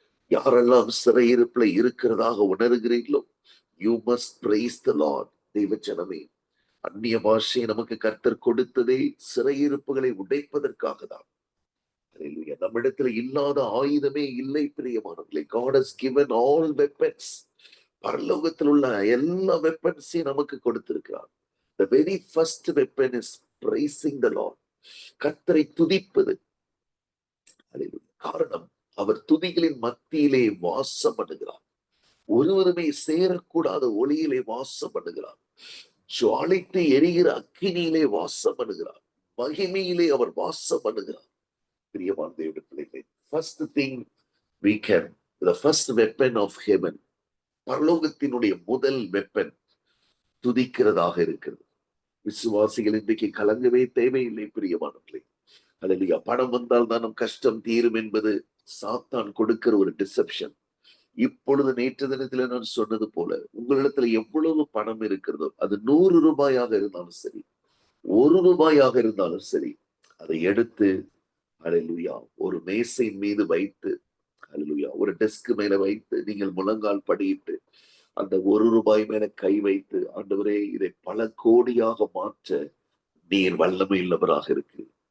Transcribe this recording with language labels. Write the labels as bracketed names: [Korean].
[Tamil] யாரெல்லாம் சிறையிருப்புல இருக்கிறதாக உணர்கிறீர்களோ, [English] You must praise the Lord. [Tamil] தெய்வ ஜனமே, அந்நிய பாஷையை நமக்கு கர்த்தர் கொடுத்ததே சிறையிருப்புகளை உடைப்பதற்காக தான். நம்மிடத்துல இல்லாத ஆயுதமே இல்லை, பிரியமானவர்களே. [English] God has given all weapons. [Tamil] பரலோகத்தில் உள்ள எல்லா வெப்பன்ஸையும் நமக்கு கொடுத்திருக்கிறார். [English] The very first weapon is praising the Lord. [Tamil] கர்த்தரை துதிப்பது. காரணம், அவர் துதிகளின் மத்தியிலே வாசம் பண்ணுகிறார். ஒருவருமே சேரக்கூடாத ஒளியிலே வாசம் பண்ணுகிறார். ஜுவாலித்து எரிகிற அக்கினியிலே வாசம் பண்ணுகிறார். மகிமையிலே அவர் வாசம் பண்ணுகிறார். பிரியமான தேவனுடைய பிள்ளைகளே, [English] first thing we can, the first weapon of heaven, [Tamil] பரலோகத்தினுடைய முதல் வெப்பன் துதிக்கிறதாக இருக்கிறது. விசுவாசிகள் இன்றைக்கு கலங்கவே தேவையில்லை, பிரியமானவர்களே. அல்லேலூயா. பணம் வந்தால் தான் நம் கஷ்டம் தீரும் என்பது சாத்தான் கொடுக்கிற ஒரு டிசெப்ஷன். இப்பொழுது நேற்று தினத்துல நான் சொன்னது போல, உங்களிடத்துல எவ்வளவு பணம் இருக்கிறதோ, அது 100 ரூபாயாக இருந்தாலும் சரி, 1 ரூபாயாக இருந்தாலும் சரி, அதை எடுத்து அல்லேலூயா ஒரு மேசையின் மீது வைத்து, அல்லேலூயா ஒரு டெஸ்க் மேல வைத்து, நீங்கள் முழங்கால் படியிட்டு அந்த 1 ரூபாய் மேல கை வைத்து, ஆண்டவரே இதை பல கோடியாக மாற்ற நீர் வல்லமை உள்ளவராக இருக்கு.